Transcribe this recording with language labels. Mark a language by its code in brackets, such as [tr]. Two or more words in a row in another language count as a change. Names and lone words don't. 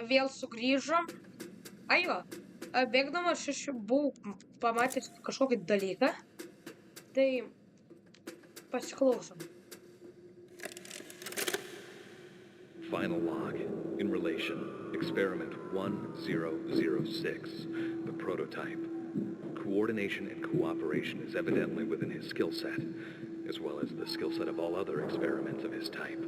[lt] vėl sugrįžom. Ajo, bėgdamas aš buvau pamatęs kažkokį dalyką. Tai pasiklausom. [en] Final log. In relation, experiment 1006, the prototype. Coordination and cooperation is evidently within his skill set, as well as the skill set of all other experiments of his type.